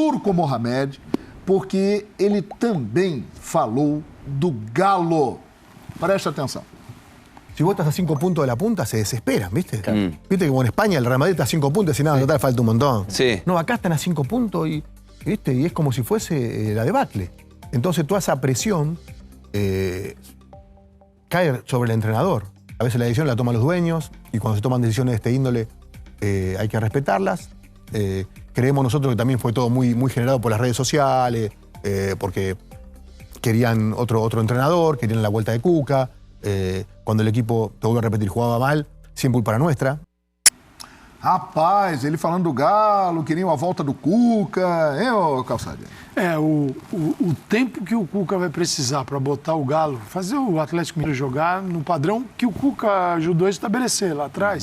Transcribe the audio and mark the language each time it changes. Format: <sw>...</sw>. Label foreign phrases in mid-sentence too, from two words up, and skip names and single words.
<pt>Turco Mohamed, porque ele também falou do Galo. Presta atenção.</pt> <es>Si vos estás a 5 puntos de la punta, se desesperan, ¿viste? Viste que como en España el Real Madrid está a 5 puntos y nada, total, falta un montón. Sí. No, acá están a 5 puntos y, ¿viste? Y es como si fuese la debacle. Entonces toda esa presión cae sobre el entrenador. A veces la decisión la toman los dueños y cuando se toman decisiones de este índole hay que respetarlas. Creemos nosotros que también fue todo muy, muy generado por las redes sociales, porque querían otro entrenador, querían la vuelta de Cuca.</es> <pt>Quando o equipo,</pt> <es>te vuelvo a repetir,</es> <pt>jogava mal, sem culpa</pt> <es>era nuestra.</es> <pt>Rapaz, ele falando do Galo, queriam a volta do Cuca, hein, ô Calçadinho? O tempo que o Cuca vai precisar para botar o Galo, fazer o Atlético Mineiro jogar no padrão que o Cuca ajudou a estabelecer lá atrás.</pt>